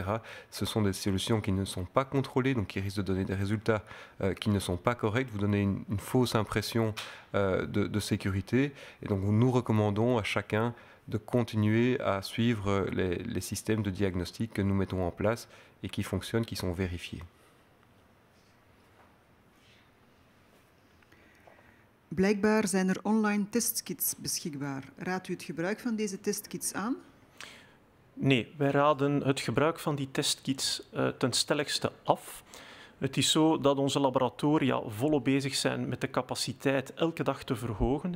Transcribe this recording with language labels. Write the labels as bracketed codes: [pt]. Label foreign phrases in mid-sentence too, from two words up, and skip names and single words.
[fr] Ce sont des solutions qui ne sont pas contrôlées, donc qui risquent de donner des résultats qui ne sont pas corrects, vous donnez une fausse impression de sécurité. Et donc nous recommandons à chacun de continuer à suivre les systèmes de diagnostic que nous mettons en place et qui fonctionnent, qui sont vérifiés. [nl] Blijkbaar zijn er online testkits beschikbaar. Raadt u het gebruik van deze testkits aan? Nee, wij raden het gebruik van die testkits ten stelligste af. Het is zo dat onze laboratoria volop bezig zijn met de capaciteit elke dag te verhogen.